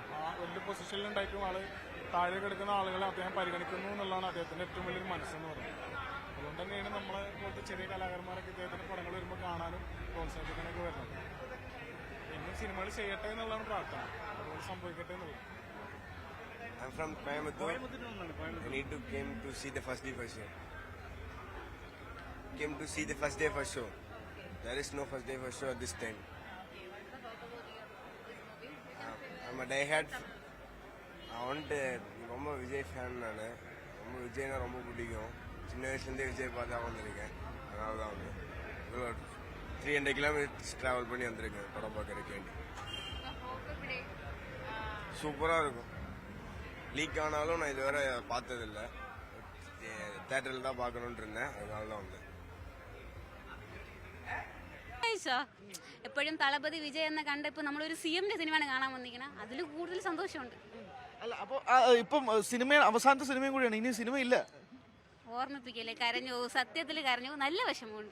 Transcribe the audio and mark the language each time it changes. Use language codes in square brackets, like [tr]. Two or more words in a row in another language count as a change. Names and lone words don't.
[ml] ആ വലിയ പൊസിഷനിൽ ഉണ്ടായിട്ടും ആള് താഴെ കിടക്കുന്ന ആളുകളെ അദ്ദേഹം പരിഗണിക്കുന്നു എന്നുള്ളതാണ് അദ്ദേഹത്തിന്റെ ഏറ്റവും വലിയൊരു മനസ്സെന്ന് പറയുന്നത്. അതുകൊണ്ട് തന്നെയാണ് നമ്മളെ പോലത്തെ ചെറിയ കലാകാരന്മാരൊക്കെ ഇദ്ദേഹത്തിന്റെ പടങ്ങൾ വരുമ്പോൾ കാണാനും പ്രോത്സാഹിപ്പിക്കാനൊക്കെ വരുന്നത്. ഇന്നും സിനിമകൾ ചെയ്യട്ടെ എന്നുള്ളതാണ് പ്രാർത്ഥന. അതുപോലെ സംഭവിക്കട്ടെ എന്നുള്ളത്. [en] I'm from Coimbatore. I need to came to see the first day first show. Came to see the first day first show. There is no first day first show at this time. I'm a diehard. [ta] ரொம்ப விஜய் ஃபேன் நான். ரொம்ப விஜய்னா ரொம்ப பிடிக்கும். சின்ன வயசுலேருந்தே விஜய் பார்த்து வந்திருக்கேன். அதனால தான் வந்து 300 [en] kilometers travel [ta] பண்ணி வந்திருக்கேன் படம் பார்க்கறதுக்கு வேண்டி. சூப்பராக இருக்கும். லீக் ஆனாலும் நான் இதுவரை பார்த்ததில்லை. தேட்டரில் தான் பார்க்கணுன்ட்டு இருந்தேன். அதனால தான் வந்தேன். [ml] എപ്പോഴും തളപതി വിജയ് എന്ന കണ്ടപ്പോൾ നമ്മളൊരു CM സിനിമയാണ് കാണാൻ വന്നിരിക്കണം. അതിൽ കൂടുതൽ സന്തോഷമുണ്ട്. അല്ല, അപ്പോൾ ഇപ്പം സിനിമ അവസാനത്തെ സിനിമയും കൂടിയാണ്, ഇനി സിനിമ ഇല്ല. ഓർമ്മിപ്പിക്കല്ലേ, കരഞ്ഞു, സത്യത്തിൽ കരഞ്ഞു, നല്ല വിഷമമുണ്ട്.